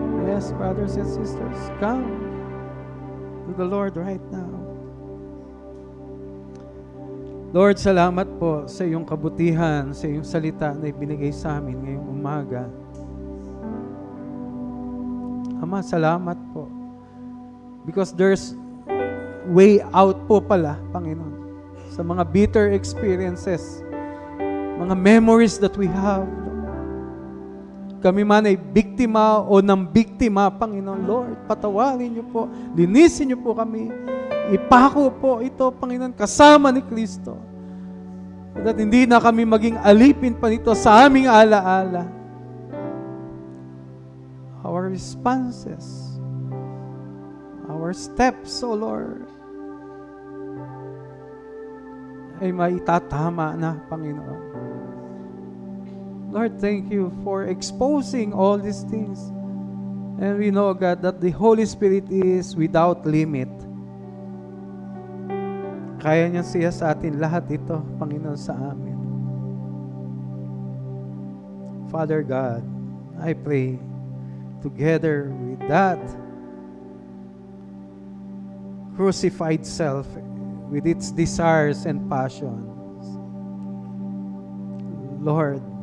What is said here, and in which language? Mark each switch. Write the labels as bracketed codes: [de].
[en] Yes, brothers and sisters, come to the Lord right now. [tl] Lord, salamat po sa iyong kabutihan, sa iyong salita na ibinigay sa amin ngayong umaga. Ama, salamat po. [en] Because there's way out po pala, Panginoon, sa mga bitter experiences, mga memories that we have. [tl] Kami man ay biktima o ng biktima, Panginoon, Lord, patawarin niyo po, linisin niyo po kami, ipako po ito, Panginoon, kasama ni Kristo. At hindi na kami maging alipin pa nito sa aming alaala. [en] Our responses, our steps, O Lord, [tl] ay maitatama na, Panginoon. [en] Lord, thank you for exposing all these things. And we know, God, that the Holy Spirit is without limit. [tl] Kaya niya siya sa atin lahat ito, Panginoon, sa amin. [en] Father God, I pray together with that crucified self with its desires and passions, Lord,